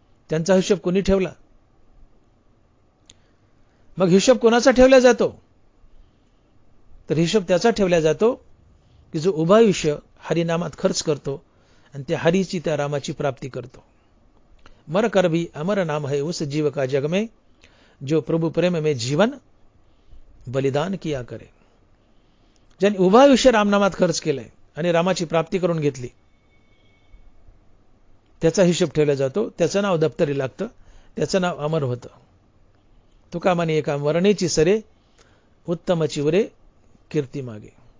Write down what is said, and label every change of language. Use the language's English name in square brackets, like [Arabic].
[Marathi] त्यांचा हिशोब कोणी ठेवला? मग हिशोब कोणाचा ठेवला जातो? तर हिशोब त्याचा ठेवला जातो की जो उभा आयुष्य हरिनामात खर्च करतो आणि त्या हरीची त्या रामाची प्राप्ती करतो. [Hindi] मर कर भी अमर नाम है उस जीव का जग में जो प्रभु प्रेम में जीवन बलिदान किया करे. [Marathi] ज्यांनी उभा आयुष्य रामनामात खर्च केलंय आणि रामाची प्राप्ती करून घेतली, त्याचा हिशोब ठेवला जातो. त्याचं नाव दप्तरी लागतं. त्याचं नाव अमर होतं. तुका म्हणे एका मरणेची सरे उत्तमची उरे कीर्ती मागे.